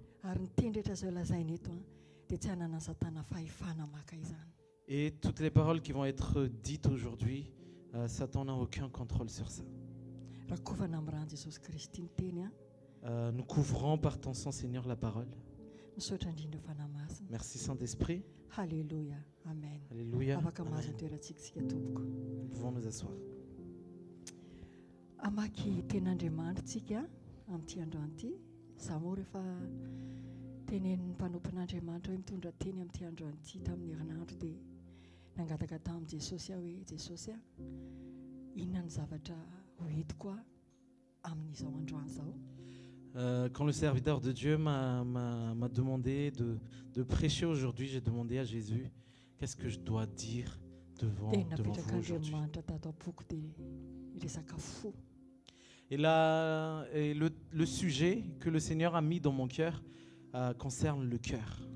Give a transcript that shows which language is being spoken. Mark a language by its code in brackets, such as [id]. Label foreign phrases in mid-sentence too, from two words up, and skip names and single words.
[fr] Et toutes les paroles qui vont être dites aujourd'hui, Satan n'a aucun contrôle sur ça. Nous couvrons par ton sang, Seigneur, la parole. Merci Saint-Esprit. Alléluia. Amen. Alléluia. Amen. Nous pouvons nous asseoir. [mg] Amaki tenandriamanitsika amty andro anty zaho rehefa tenen'ny mpanompon'Andriamanitra hoe mitondra teny amty andro anty tamin'ny herinandro dia nangataka tamin'i Jesosy aho hoe Jesosy inona ny zavatra hoentiko amin'izao androany zao. [fr] Quand le serviteur de Dieu m'a demandé de prêcher aujourd'hui, j'ai demandé à Jésus qu'est-ce que je dois dire devant vous aujourd'hui. Et le sujet que le Seigneur a mis dans mon cœur concerne le cœur.